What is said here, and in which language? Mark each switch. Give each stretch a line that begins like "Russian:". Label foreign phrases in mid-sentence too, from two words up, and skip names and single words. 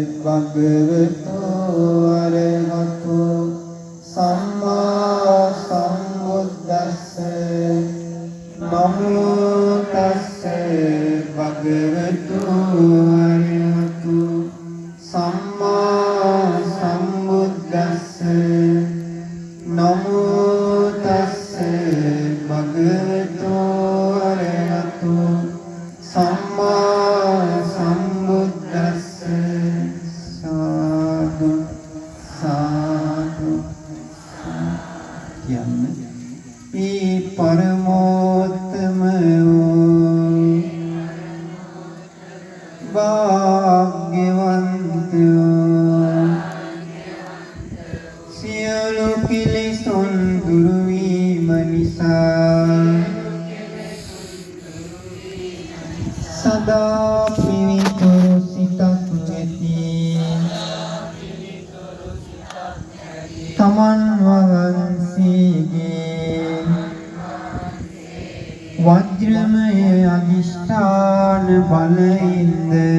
Pali: භගවතු අරහතු සම්මා සම්බුද්දස්ස නමෝ තස්ස භගවතු අරහතු සම්මා සම්බුද්දස්ස නමෝ තස්ස භගවතු අරහතු සම්මා සම්බුද්දස්ස
Sinhala: සාදු සාදු කියන්නේ ඒ පරමෝත්තම වූ භාග්‍යවන්තයෝ සියලු කිලිසුන් දුරු වීම නිසා සදා පිවිතුරු සිතක් ඇති තමන් වහන්සේගේ වජ්‍රමය අධිෂ්ඨාන බලයෙන්ද